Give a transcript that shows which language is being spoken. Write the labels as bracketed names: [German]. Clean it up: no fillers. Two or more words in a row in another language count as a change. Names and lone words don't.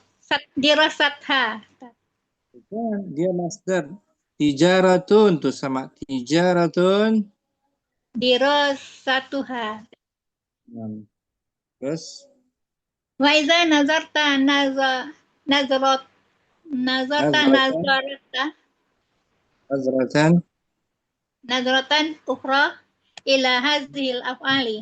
[Arabic] dirasatha. [Indonesian] Bukan, dia masdar. Tijaratun tuh sama tijaratun. [Arabic] Dirasatuha. [Indonesian] Terus [Arabic] وإذا نظرت نظرة nazratan نظرة أخرى إلى هذه الأفعال.